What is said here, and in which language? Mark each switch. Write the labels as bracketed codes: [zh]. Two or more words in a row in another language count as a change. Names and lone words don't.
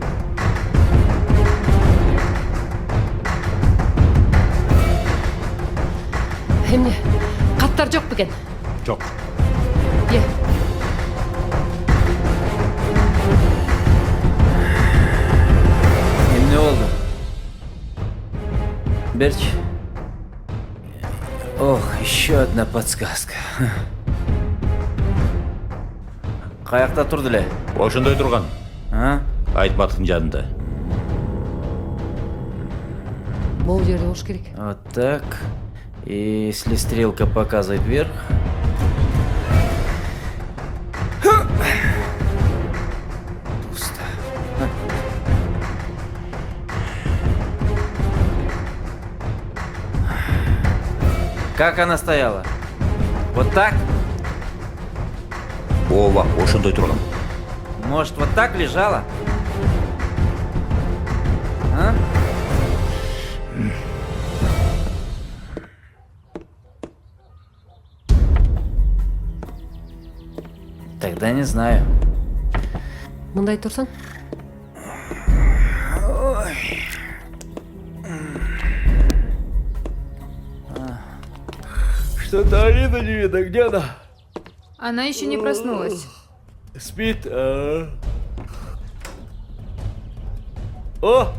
[ky] Эмне? Каттар жок бекен? Жок. Е. Эмне болду? Берчи. [ru] Ох, еще одна подсказка. [ky] Каякта турду эле? Ошондой турган. А? Айтматовдун жанында. Могу жерде болуш керек. [ru] Вот так. И если стрелка показывает вверх... Пусто. Как она стояла? Вот так? [ky] Ооба, ошондой турган. [ru] Может, вот так лежала? А? Тогда не знаю. [ky] Мындай турсаң? [ru] Что-то Алина не видно, где она? Она еще не проснулась. Спит. О!